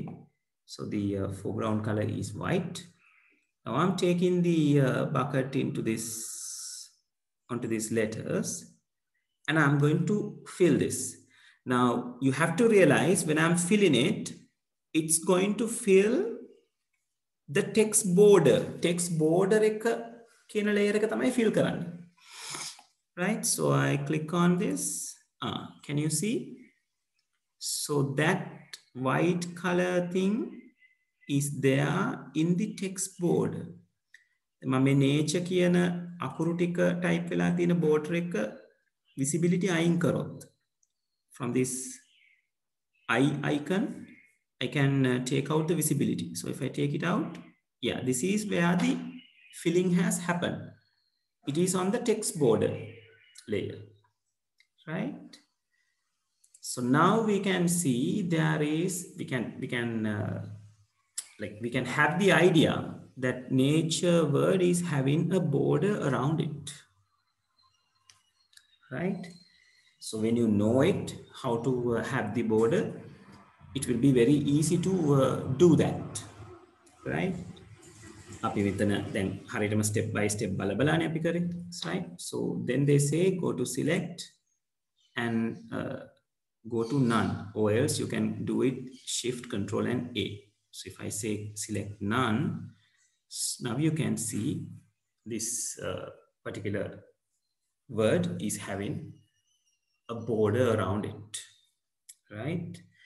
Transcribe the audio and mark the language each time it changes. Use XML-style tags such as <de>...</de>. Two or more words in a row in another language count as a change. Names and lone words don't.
<en>So the foreground color is white. Now I'm taking the bucket into onto these letters, and I'm going to fill this. Now you have to realize when I'm filling it, it's going to fill the text border. Text border</en> <si>එක කියන layer එක තමයි fill කරන්නේ.</si> <en>Right? So I click on this. Can you see? So that white color thing is there in the text border.</en> <si>මම මේ nature කියන අකුරු ටික type වෙලා තියෙන border එක visibility අයින් කරොත්</si> <en>from this eye icon, I can take out the visibility. So if I take it out, yeah, this is where the filling has happened. It is on the text border layer, right? So now we can see there is, we can have the idea that nature word is having a border around it, right? So when you know it, how to have the border, it will be very easy to do that, right?</en> <si>අපි මෙතන දැන් හරියටම</si> <en>step by step</en> <si>බලලානේ අපි කරේ,</si> <en>right? So then they say go to select and go to none, or else you can do it shift control and A. So if I say select none, now you can see this particular word is having a border around it, right?</en>